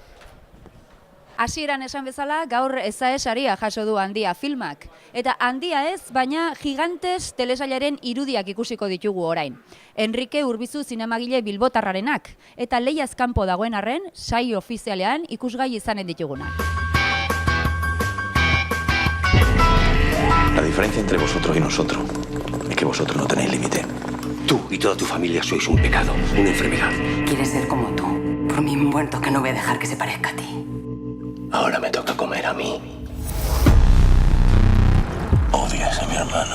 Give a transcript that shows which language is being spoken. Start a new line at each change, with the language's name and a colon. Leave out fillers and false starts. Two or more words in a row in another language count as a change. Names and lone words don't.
Basque: Hasieran esan bezala, gaur ezaesaria jaso du Handia filmak. Eta Handia ez, baina Gigantes telesailaren irudiak ikusiko ditugu orain. Enrique Urbizu zinemagile bilbotarrarenak, eta lehiaz kanpo dagoen arren, saio ofizialean ikusgai izanen ditugunak.
Spanish: La diferencia entre vosotros y nosotros es que vosotros no tenéis límite. Tú y toda tu familia sois un pecado, una enfermedad. Quieres ser como tú. Por mis muertos que no voy a dejar que se parezca a ti. Ahora me toca comer a mí. Odias a mi hermano.